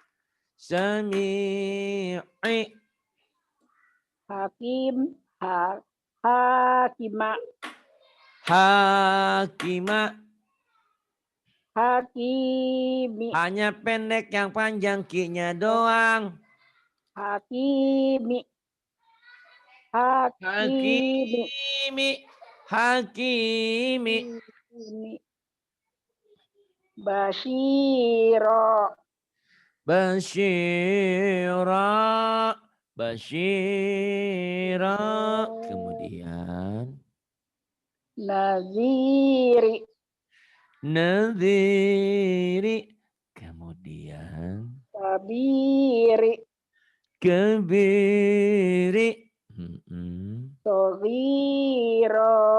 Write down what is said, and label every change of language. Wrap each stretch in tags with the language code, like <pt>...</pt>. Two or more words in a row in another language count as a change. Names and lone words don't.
<ar>Sami'i. Hakima. Hakima. Hakimi.</ar> <id>Hanya pendek, yang panjang ki-nya doang.</id> <ar>Hakimi. Hakimi. Bashiro. Basyira. Basyira.</ar> <id>Kemudian</id> <ar>Naziri. Nadhiri. Kemudian Kabiri. Kebiri. Sogiro.</ar>